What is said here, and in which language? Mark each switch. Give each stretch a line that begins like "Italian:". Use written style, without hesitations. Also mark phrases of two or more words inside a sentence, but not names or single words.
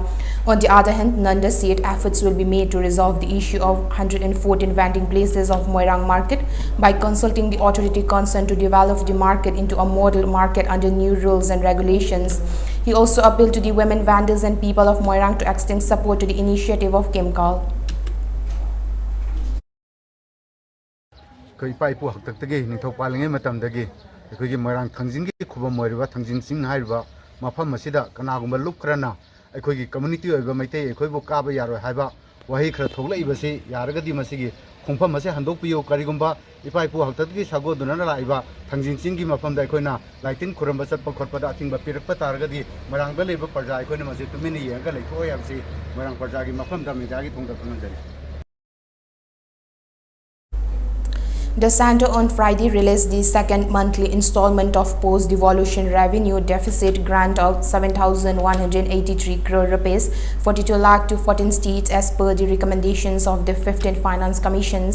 English: On the other hand, Nanda said efforts will be made to resolve the issue of 114 vending places of Moirang Market by consulting the authority concerned to develop the market into a model market under new rules and regulations. He also appealed to the women vendors and people of Moirang to extend support to the initiative of Kemkal.
Manipuri: Moirang Thangjing Kuba Moiriba Thangjing Sing Haiba Mafam Masida Kanagumba Lukrana,
English: a community of Maite,
Manipuri: a Koibu Kaba Yaro Haiba, wahi khara thoglaiba se yaragadi masigi khongpham ase handokpiyo karigumba ipai pu haktadgi sago dunana laiba thangjing chinggi mafamda aikoina laitin khuramba chatpa khotpada athingba pirakpa taragadi marangda leba parja aikoina mase tumini yenga leitho yamsi marang parjagi mafamda mediagi thongda phanjari.
English: The Center on Friday released the second monthly installment of post-devolution revenue deficit grant of 7,183 crore rupees, 42 lakh to 14 states as per the recommendations of the 15 finance commissions.